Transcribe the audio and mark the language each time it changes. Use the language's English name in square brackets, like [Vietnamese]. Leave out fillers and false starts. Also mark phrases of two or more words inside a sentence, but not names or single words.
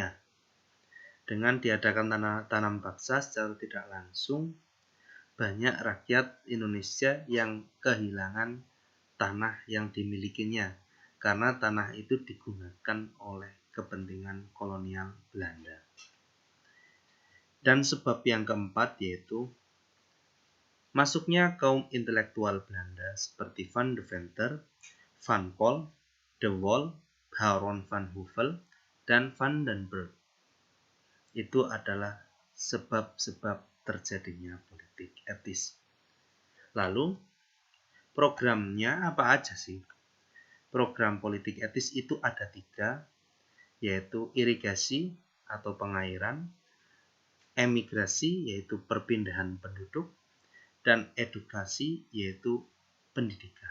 [Indonesian] Dengan diadakan tanam paksa secara tidak langsung, banyak rakyat Indonesia yang kehilangan tanah yang dimilikinya, karena tanah itu digunakan oleh kepentingan kolonial Belanda. Dan sebab yang keempat yaitu masuknya kaum intelektual Belanda seperti Van Deventer, Van Col, De Waal, Baron van Houvel, dan Van den Berg. Itu adalah sebab-sebab terjadinya politik etis. Lalu, programnya apa aja sih? Program politik etis itu ada 3, yaitu irigasi atau pengairan, emigrasi yaitu perpindahan penduduk, dan edukasi yaitu pendidikan.